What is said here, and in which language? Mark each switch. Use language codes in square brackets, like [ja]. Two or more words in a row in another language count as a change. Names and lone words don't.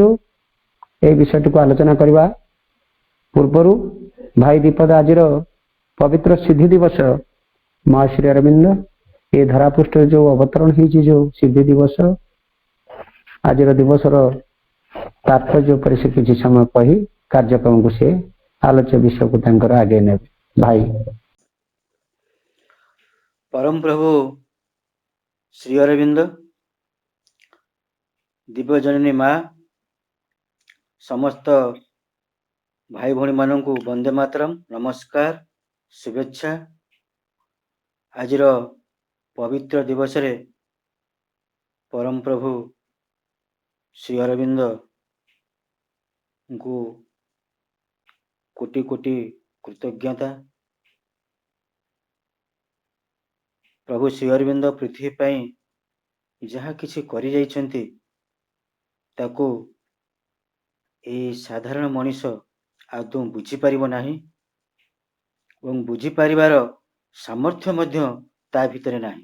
[or] এই ବିଷୟଟିକୁ ଆଲୋଚନା କରିବା ପୂର୍ବରୁ ଭାଇ ଦୀପଦ ଆଜିର ପବିତ୍ର ସିଦ୍ଧି ଦିବସ ମହାଶ୍ରୀ ଅରବିନ୍ଦ ଏ ଧରାପୃଷ୍ଠରେ ଯୋଉ ଅବତରଣ ହେଇଛି, ଯୋଉ ସିଦ୍ଧି ଦିବସ, ଆଜିର ଦିବସର ତାତ୍ପର୍ଯ୍ୟ ଉପରେ ସେ କିଛି ସମୟ କହି କାର୍ଯ୍ୟକ୍ରମକୁ ସେ ଆଲୋଚ୍ୟ ବିଷୟକୁ ତାଙ୍କର ଆଗେଇ ନେବେ। ଭାଇ। ପରମ ପ୍ରଭୁ ଶ୍ରୀ ଅରବିନ୍ଦ, ଦିବ୍ୟଜନନୀ ମାଁ, ସମସ୍ତ ଭାଇ ଭଉଣୀ ମାନଙ୍କୁ ବନ୍ଦେ ମାତରମ, ନମସ୍କାର, ଶୁଭେଚ୍ଛା। आजिर ପବିତ୍ର ଦିବସରେ ପରମ ପ୍ରଭୁ ଶ୍ରୀ ଅରବିନ୍ଦଙ୍କୁ କୋଟି କୋଟି କୃତଜ୍ଞତା। ପ୍ରଭୁ ଶ୍ରୀ ଅରବିନ୍ଦ ପୃଥିବୀ ପାଇଁ ଯାହା କିଛି କରିଯାଇଛନ୍ତି ତାକୁ ଏଇ ସାଧାରଣ ମଣିଷ ଆଦୌ ବୁଝିପାରିବ ନାହିଁ ଏବଂ ବୁଝିପାରିବାର ସାମର୍ଥ୍ୟ ମଧ୍ୟ ତା ଭିତରେ ନାହିଁ।